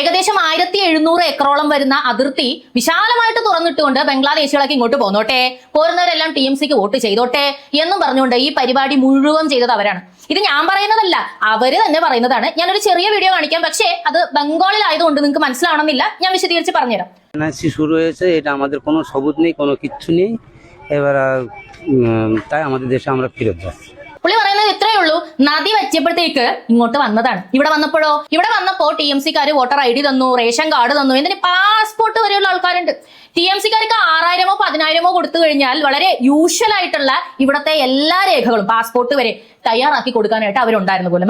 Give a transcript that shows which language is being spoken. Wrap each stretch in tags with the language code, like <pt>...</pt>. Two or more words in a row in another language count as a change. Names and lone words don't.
<ml>ഏകദേശം 1700 ഏക്കറോളം വരുന്ന അതിർത്തി വിശാലമായിട്ട് തുറന്നിട്ടുകൊണ്ട് ബംഗ്ലാദേശികളൊക്കെ ഇങ്ങോട്ട് പോന്നോട്ടെ, പോരുന്നവരെല്ലാം TMCക്ക് വോട്ട് ചെയ്തോട്ടെ എന്നും പറഞ്ഞുകൊണ്ട് ഈ പരിപാടി മുഴുവൻ ചെയ്തത് അവരാണ്. ഇത് ഞാൻ പറയുന്നതല്ല, അവര് തന്നെ പറയുന്നതാണ്. ഞാനൊരു ചെറിയ വീഡിയോ കാണിക്കാം, പക്ഷേ അത് ബംഗാളിലായതുകൊണ്ട് നിങ്ങൾക്ക് മനസ്സിലാവണമെന്നില്ല. ഞാൻ വിശദീകരിച്ച് പറഞ്ഞുതരാം.</ml> <bn>শুরু হয়েছে, এটা আমাদের কোনো সবুত নেই, কোনো কিচ্ছু নেই। এবার তাই আমাদের দেশে আমরা ফেরত যাচ্ছি.</bn> <ml>പുള്ളി പറയുന്നത് ഇത്രയേ ഉള്ളൂ. നദി വെച്ചപ്പോഴത്തേക്ക് ഇങ്ങോട്ട് വന്നതാണ്. ഇവിടെ വന്നപ്പോ TMCക്കാര് വോട്ടർ ID തന്നു, റേഷൻ കാർഡ് തന്നു, എന്തിന് പാസ്പോർട്ട് വരെയുള്ള ആൾക്കാരുണ്ട്. TMCക്കാർക്ക് 6000-ഓ 10000-ഓ കൊടുത്തു കഴിഞ്ഞാൽ വളരെ യൂഷ്വൽ ആയിട്ടുള്ള ഇവിടത്തെ എല്ലാ രേഖകളും പാസ്പോർട്ട് വരെ തയ്യാറാക്കി കൊടുക്കാനായിട്ട് അവരുണ്ടായിരുന്നു പോലും.</ml>